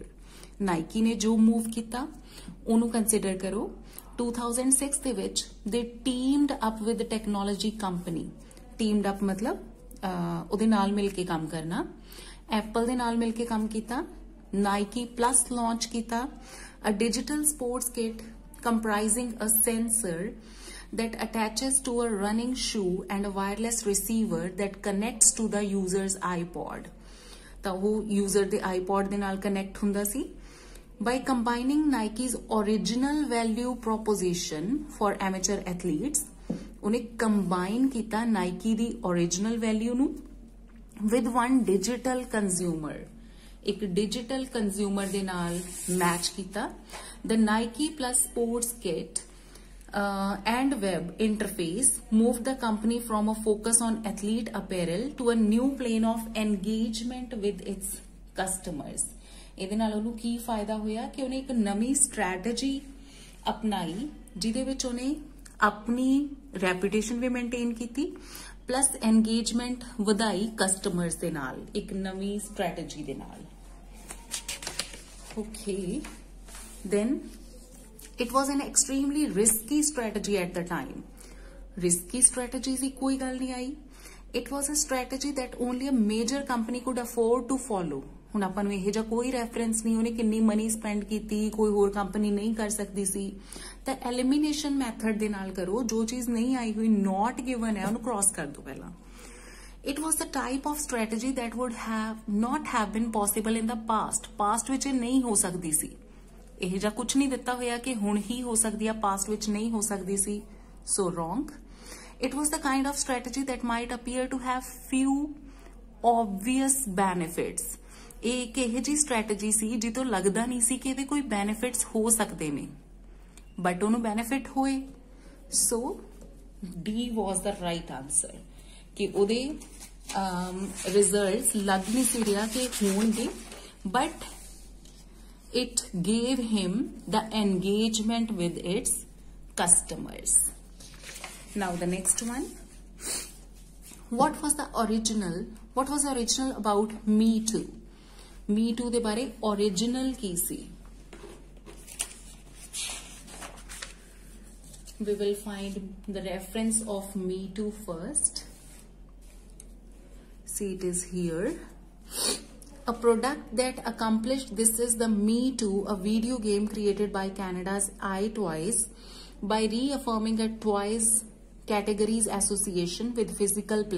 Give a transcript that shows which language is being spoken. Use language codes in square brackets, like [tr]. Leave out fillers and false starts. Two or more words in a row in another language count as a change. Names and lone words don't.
[hi] Nike ने जो move किया, उन्हें consider करो. [pa] 2006 ਦੇ ਵਿੱਚ [en] they teamed up with the technology company. Teamed up [pa] मतलब ਉਹਦੇ ਨਾਲ ਮਿਲ ਕੇ ਕੰਮ ਕਰਨਾ. ਐਪਲ ਦੇ ਨਾਲ ਮਿਲ ਕੇ ਕੰਮ ਕੀਤਾ. ਨਾਈਕੀ ਪਲੱਸ ਲਾਂਚ ਕੀਤਾ. [en] A digital sports kit comprising a sensor that attaches to a running shoe and a wireless receiver that connects to the user's iPod. [pa] ਤਾਂ ਉਹ user ਦੇ iPod ਦੇ ਨਾਲ connect ਹੁੰਦਾ ਸੀ. [en] By combining Nike's original value proposition for amateur athletes, ਉਹਨੇ combine ਕੀਤਾ Nike ਦੀ original value ਨੂੰ with one digital consumer. [pa] ਇੱਕ [en] digital consumer [pa] ਦੇ ਨਾਲ match ਕੀਤਾ. [en] The Nike plus sports kit and web interface moved the company from a focus on athlete apparel to a new plane of engagement with its customers. [pa] ਇਹਦੇ ਨਾਲ ਉਹਨੂੰ ਕੀ ਫਾਇਦਾ ਹੋਇਆ ਕਿ ਉਹਨੇ ਇੱਕ ਨਵੀਂ strategy ਅਪਣਾਈ, ਜਿਹਦੇ ਵਿੱਚ ਉਹਨੇ ਆਪਣੀ reputation ਵੀ maintain ਕੀਤੀ, [en] plus engagement [pa] ਵਧਾਈ customers ਦੇ ਨਾਲ, ਇੱਕ ਨਵੀਂ strategy ਦੇ ਨਾਲ. [en] Okay, then it was an extremely risky strategy at the time. Risky strategies [pa] ਦੀ ਕੋਈ ਗੱਲ ਨਹੀਂ ਆਈ. [en] It was a strategy that only a major company could afford to follow. [pa] ਹੁਣ ਆਪਾਂ ਨੂੰ ਇਹ ਜਿਹਾ ਕੋਈ ਰੈਫਰੈਂਸ ਨਹੀਂ ਉਹਨੇ ਕਿੰਨੀ [en] money spend [pa] ਕੀਤੀ, ਕੋਈ ਹੋਰ ਕੰਪਨੀ ਨਹੀਂ ਕਰ ਸਕਦੀ ਸੀ. ਤਾਂ [en] elimination method [pa] ਦੇ ਨਾਲ ਕਰੋ. ਜੋ ਚੀਜ਼ ਨਹੀਂ ਆਈ ਹੋਈ, [en] not given [pa] ਹੈ, ਉਹਨੂੰ ਕ੍ਰਾਸ ਕਰ ਦਿਓ ਪਹਿਲਾਂ. [en] It was the type of strategy that would not have been possible in the past. [pa] Past ਵਿੱਚ ਇਹ ਨਹੀਂ ਹੋ ਸਕਦੀ ਸੀ. ਇਹ ਜਿਹਾ ਕੁਝ ਨਹੀਂ ਦਿੱਤਾ ਹੋਇਆ ਕਿ ਹੁਣ ਹੀ ਹੋ ਸਕਦੀ ਆ, past ਵਿੱਚ ਨਹੀਂ ਹੋ ਸਕਦੀ ਸੀ. [en] So wrong. It was the kind of strategy that might appear to have few obvious benefits. [pa] ਇਹ ਇੱਕ ਇਹੋ ਜਿਹੀ ਸਟ੍ਰੈਟਜੀ ਸੀ ਜਿੱਤੋਂ ਲੱਗਦਾ ਨਹੀਂ ਸੀ ਕਿ ਇਹਦੇ ਕੋਈ ਬੈਨੀਫਿਟਸ ਹੋ ਸਕਦੇ ਨੇ, ਬਟ ਉਹਨੂੰ ਬੈਨੀਫਿਟ ਹੋਏ। [en] so D was the right answer [pa] ਕਿ ਉਹਦੇ ਰਿਜ਼ਲਟਸ ਲੱਗ ਨਹੀਂ ਸੀ ਰਿਹਾ ਕਿ ਹੋਣਗੇ, [en] ਬਟ it gave him the engagement with its customers. Now the next one. What was original about Me Too? [pa] Me Too ਦੇ ਬਾਰੇ original ਕੀ ਸੀ? [en] We will find the reference of Me Too first. See, it is here. A product that accomplished this is the Me Too, a video game created by Canada's iToys by reaffirming a toys categories association with physical play.